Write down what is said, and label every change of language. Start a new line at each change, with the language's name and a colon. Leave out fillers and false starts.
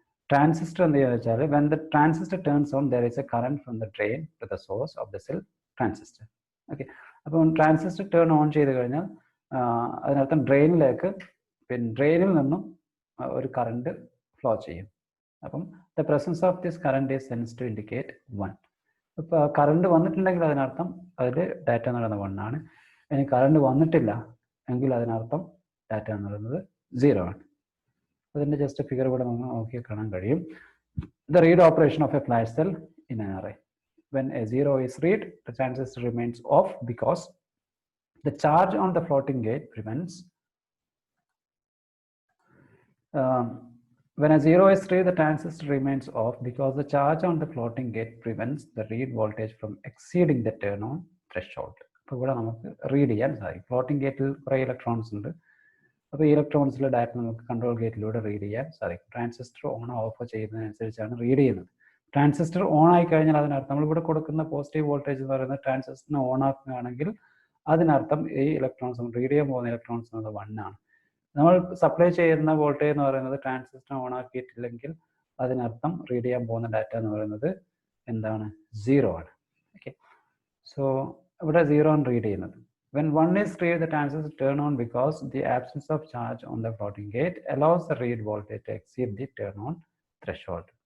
Malayalam: Transistor എന്ത് ചെയ്യുക വെച്ചാൽ,
English: when the transistor turns on, there is a current from the drain to the source of the cell transistor.
Malayalam: Okay, അപ്പം transistor turn on ചെയ്ത് കഴിഞ്ഞാൽ അതിനർത്ഥം ഡ്രെയിനിൽ നിന്നും ഒരു കറണ്ട് ഫ്ലോ ചെയ്യും.
English: അപ്പം the presence of this current is sense to indicate 1.
Malayalam: ഇപ്പോൾ കറണ്ട് വന്നിട്ടുണ്ടെങ്കിൽ അതിനർത്ഥം അതിൽ ഡാറ്റ എന്ന് പറയുന്നത് 1 ആണ്. ഇനി കറണ്ട് വന്നിട്ടില്ല എങ്കിൽ അതിനർത്ഥം ഡാറ്റ എന്ന് പറയുന്നത് 0 ആണ്. അതിൻ്റെ ജസ്റ്റ് ഫിഗർ കൂടെ നമുക്ക് നോക്കി കാണാൻ കഴിയും.
English: The read operation of a flash cell in an array. When a 0 is read, the transistor remains off because the charge on the floating gate prevents. When a 0 is read, the transistor remains off because the charge on the floating gate prevents the read voltage from exceeding the turn on threshold.
Malayalam: അപ്പോൾ ഇവിടെ നമുക്ക് read ചെയ്യാൻ സാധിക്കും. Floating ഗേറ്റിൽ കുറേ electrons ഉണ്ട്. അപ്പോൾ ഈ ഇലക്ട്രോൺസിലെ ഡാറ്റ നമുക്ക് കൺട്രോൾ ഗേറ്റിലൂടെ റീഡ് ചെയ്യാൻ സാധിക്കും. ട്രാൻസിസ്റ്റർ ഓൺ ഓഫ് ചെയ്യുന്നതിനനുസരിച്ചാണ് റീഡ് ചെയ്യുന്നത്. ട്രാൻസിസ്റ്റർ ഓൺ ആയി കഴിഞ്ഞാൽ അതിനർത്ഥം നമ്മളിവിടെ കൊടുക്കുന്ന പോസിറ്റീവ് വോൾട്ടേജ് എന്ന് പറയുന്നത് ട്രാൻസിസ്റ്ററിനെ ഓൺ ആക്കുകയാണെങ്കിൽ അതിനർത്ഥം ഈ ഇലക്ട്രോൺസ് റീഡ് ചെയ്യാൻ പോകുന്ന ഇലക്ട്രോൺസ് എന്നത് 1 ആണ്. നമ്മൾ സപ്ലൈ ചെയ്യുന്ന വോൾട്ടേജ് എന്ന് പറയുന്നത് ട്രാൻസിസ്റ്റർ ഓൺ ആക്കിയിട്ടില്ലെങ്കിൽ അതിനർത്ഥം റീഡ് ചെയ്യാൻ പോകുന്ന ഡാറ്റ എന്ന് പറയുന്നത് എന്താണ്? 0 ആണ്. ഓക്കെ, സോ ഇവിടെ 0 ആണ് റീഡ് ചെയ്യുന്നത്.
English: When 1 is read, the transistor turn on because the absence of charge on the floating gate allows the read voltage to exceed the turn on threshold.